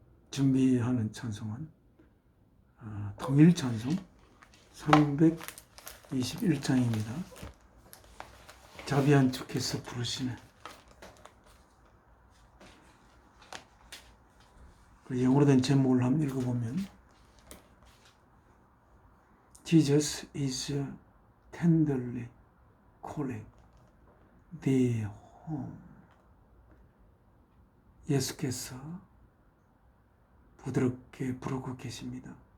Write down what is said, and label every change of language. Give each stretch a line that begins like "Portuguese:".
Korean: 준비하는 찬송은 통일 찬송 321장입니다. 자비한 주께서 부르시네. 영어로 된 제목을 한번 읽어보면
English: Jesus is tenderly calling thee home.
Korean: 예수께서 부드럽게 부르고 계십니다.